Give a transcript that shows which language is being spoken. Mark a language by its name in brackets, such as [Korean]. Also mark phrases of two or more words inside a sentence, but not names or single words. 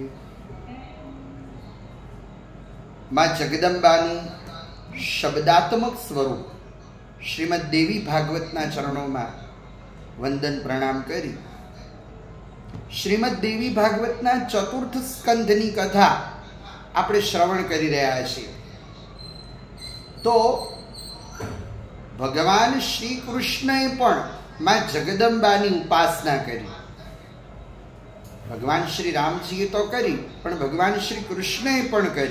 [Gujarati] માં જગદંબાનું શબ્દાત્મક સ્વરૂપ શ્રીમદ દેવી ભાગવતના ચરણો માં વંદન પ્રણામ કરી શ્રીમદ દેવી ભાગવતના ચતુર્થ સ્કંધની કથા આપણે શ્રવણ કરી રહ્યા છીએ। તો ભગવાન શ્રી કૃષ્ણએ પણ માં જગદંબાની ઉપાસના કરી। ભગવાન શ્રી રામજીએ તો કરી, પણ ભગવાન શ્રી કૃષ્ણએ પણ કરી।